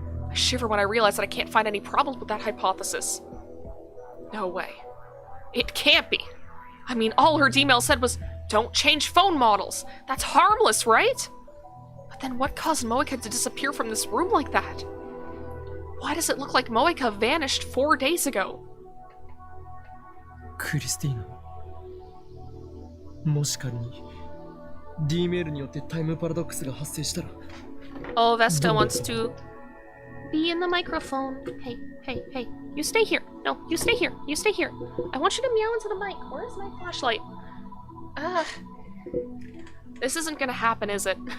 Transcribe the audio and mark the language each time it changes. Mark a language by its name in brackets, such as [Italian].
[English] I shiver when I realize that I can't find any problems with that hypothesis. No way. It can't be. I mean, all her D-mail said was, don't change phone models. That's harmless, right? But then what caused Moeka to disappear from this room like that? Why does it look like Moeka vanished 4 days ago? [Japanese] クリスティーナ、もし仮に D メールによってタイムパラドックスが発生したら [English] Oh, Vesta wants to be in the microphone. Hey, hey, hey. You stay here. No, you stay here. You stay here. I want you to meow into the mic. Where's my flashlight? This isn't gonna happen, is it?